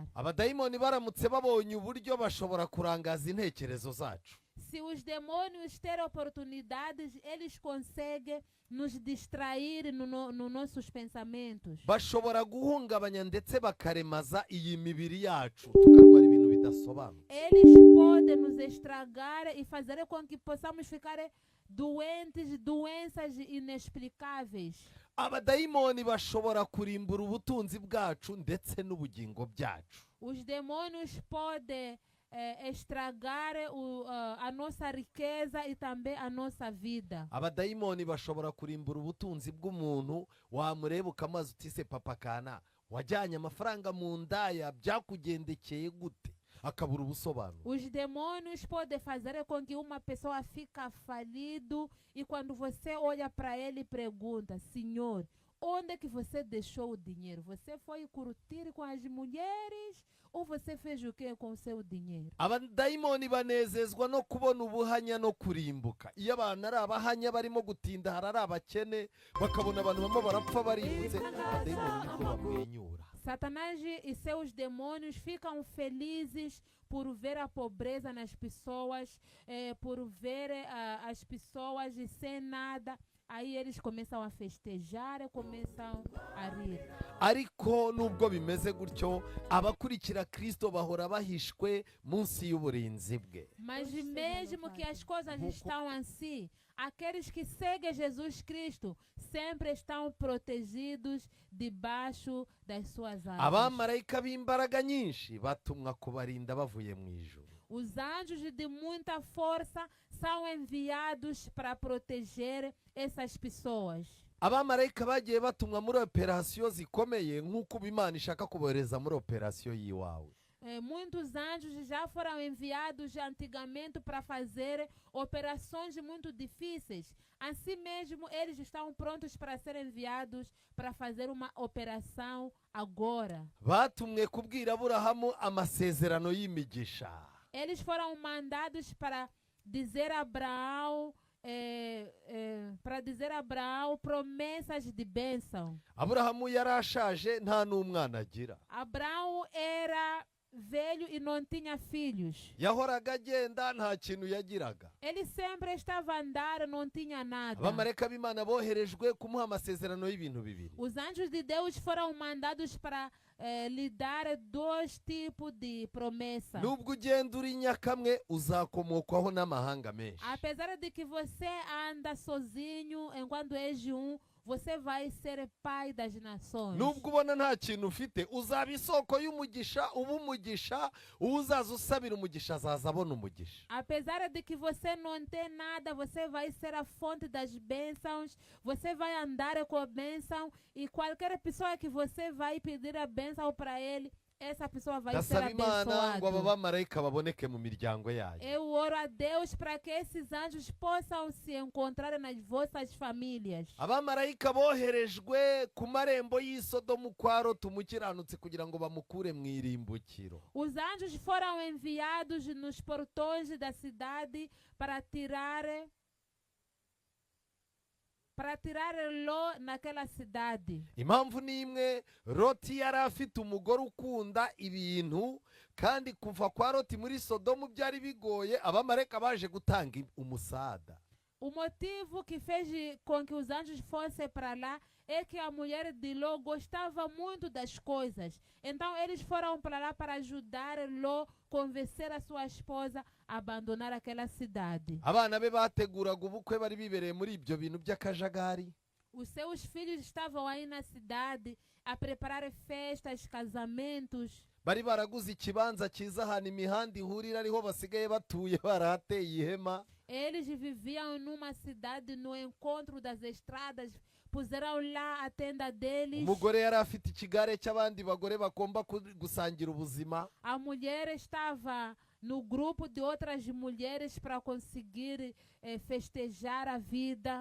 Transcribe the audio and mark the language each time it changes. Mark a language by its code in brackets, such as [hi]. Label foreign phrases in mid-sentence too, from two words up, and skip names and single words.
[rw] Abadayimoni baramutse babonye uburyo bashobora kurangaza intekerezo zacu. [pt] Se os demônios terem oportunidades, eles conseguem nos distrair nos nossos pensamentos. [rw] Bashobora guhungabanya ndetse bakaremaza iyi mibiri yacu, tukarwara ibintu bidasobanutse. [pt] Eles podem nos estragar e fazer com que possamos ficar doentes, doenças inexplicáveis. [rw] Abadayimoni bashobora kurimbura ubutunzi bwacu ndetse n'ubugingo byacu. [pt] Os demônios podem estragar a nossa riqueza e também a nossa vida. [rw] Abadayimoni bashobora kurimbura ubutunzi bw'umuntu, wamureba ukamaze uti se papa kana, wajyanye amafaranga mu ndaya, byakugendekeye gute? Akabura ubusobanuro. [pt] Os demônios podem fazer com que uma pessoa fique falido, e quando você olha para ele e pergunta: Senhor, onde é que você deixou o dinheiro? Você foi curtir com as mulheres ou você fez o que com o seu dinheiro? [rw] Abadayimoni banezezwa no kubona ubuhanya no kurimbuka. Iyo abantu ari abahanya barimo gutinda, hari abakene, bakabona abantu bamwe barapfa barimbutse, abadayimoni niko bamwenyura. [pt] Satanás e seus demônios ficam felizes por ver a pobreza nas pessoas, por ver as pessoas sem nada. Aí eles começam a festejar, começam a rir. [rw] Ariko nubwo bimeze gutyo, abakurikira Kristo bahora bahishwe munsi y'uburinzi bwe. [pt] Mas mesmo que as coisas estão assim, aqueles que seguem Jesus Cristo sempre estão protegidos debaixo das suas asas. [rw] Abamarayika b'imbaraga nyinshi batumwa kubarinda bavuye mu ijuru. [pt] Os anjos de muita força são enviados para proteger essas pessoas. [rw] Abamarayika bagiye batumwa muri operasiyo zikomeye, nk'uko Imana ishaka kubohereza muri operasiyo yiwawe. [pt] Muitos anjos já foram enviados antigamente para fazer operações muito difíceis. Assim mesmo, eles estão prontos para serem enviados para fazer uma operação agora. [rw] batumwe kubwira aburahamu amasezerano y'imigisha. [pt] Eles foram mandados para dizer a Abraão, promessas de bênção. [rw] Aburahamu yari ashaje nta n'umwana agira, [pt] Abraão era velho e não tinha filhos. [rw] yahoraga agenda nta kintu yagiraga. [pt] Ele sempre estava a andar, não tinha nada. [rw] abamarayika b'Imana boherejwe kumuha amasezerano y'ibintu bibiri. [pt] Os anjos de Deus foram mandados para lhe dar dois tipos de promessa. [rw] Nubwo ugenda uri nyakamwe uzakomokwaho n'amahanga menshi. [pt] Apesar de que você anda sozinho enquanto és você vai ser pai das nações. [rw] Nubwo ubona nta kintu ufite uzaba isoko y'umugisha, uba umugisha, uzaza usabira umugisha azaza abona umugisha. [pt] Apesar de que você não tem nada, você vai ser a fonte das bênçãos, você vai andar com a bênção e qualquer pessoa que você vai pedir a bênção para ele, essa pessoa vai ser [rw] Ndasaba Imana ngo aba [pt] abençoada. [rw] bamarayika baboneke mu miryango yayo. [pt] Eu oro a Deus para que esses anjos possam se encontrar nas vossas famílias. [rw] Abamarayika boherejwe ku marembo y'i Sodomu kwa Loti umukiranutsi kugira ngo bamukure mu irimbukiro. [pt] Os anjos foram enviados nos portões da cidade para tirar Ló naquela cidade. [rw] Impamvu ni imwe, Loti yari afite umugore ukunda ibintu, kandi kuva kwa Loti muri Sodomu byari bigoye, abamarayika baje gutanga umusada. [pt] O motivo que fez com que os anjos fossem para lá é que a mulher de Ló gostava muito das coisas. Então eles foram para lá para ajudar Ló a convencer a sua esposa a abandonar aquela cidade. [rw] Abana be bateguraga ubukwe bari bibereye muri ibyo bintu by'akajagari. [pt] Os seus filhos estavam aí na cidade a preparar festas, casamentos. [rw] Bari baraguze ikibanza cyiza ahantu imihanda ihurira ariho basigaye batuye barateye ihema. [pt] Eles viviam numa cidade no encontro das estradas, puseram lá a tenda deles. [rw] Umugore yari afite ikigare cy'abandi bagore bagomba gusangira ubuzima. [pt] A mulher estava no grupo de outras mulheres para conseguir festejar a vida.